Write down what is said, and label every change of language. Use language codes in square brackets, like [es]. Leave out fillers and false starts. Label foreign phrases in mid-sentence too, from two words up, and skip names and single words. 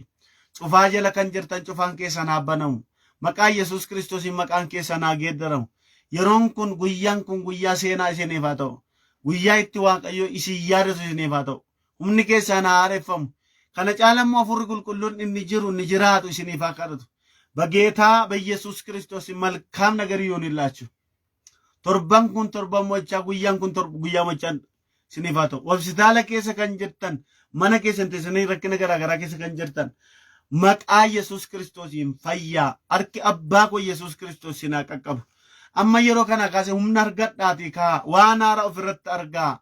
[om] Cufaa jala kan jirtan cufaan keessan haa banamu. Maqaa Yesuus Kiristoosiin maqaan keessan haa geeddaramu. Yeroon kun guyyaan kun guyyaa seenaa isiniif haa ta'u. Guyyaa itti Waaqayyo isin yaadatu isiniif haa ta'u. Humni keessan haa haareffamu. Kana caalammoo Hafuurri Qulqulluun inni jiru ni jiraatu isiniif haa kadhatu. [am] በጌታ በኢየሱስ ክርስቶስ መልካም ነገር ይሁንላችሁ። [om] torban kun torban mocha guyyan kun guyaa mochan isiniif haa ta'u. Hospitaala keessa kan jirtan, mana keessan teessanii rakkina garaagaraa keessa kan jirtan, maqaa Yesuus Kiristoosiin fayyaa. Harki abbaa koo Yesuus Kiristoos sinaa qaqqabu. Amma yeroo kana kaasee humna argadhaatii kaa waan haaraa ofirratti argaa.